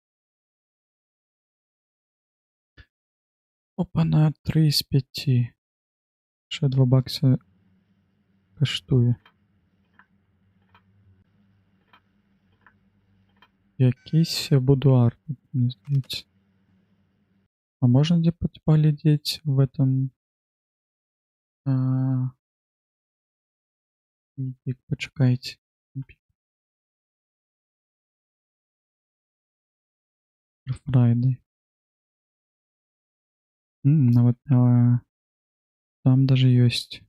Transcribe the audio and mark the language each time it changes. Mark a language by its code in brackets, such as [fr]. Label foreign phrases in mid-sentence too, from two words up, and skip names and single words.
[uk] Опа, на 3 з 5. Ще 2 бакса коштує. Якийсь будуар, мені здається. [ru] А можно где поглядеть в этом? [uk] Почекайте. Friday. [ru] Вот там даже есть.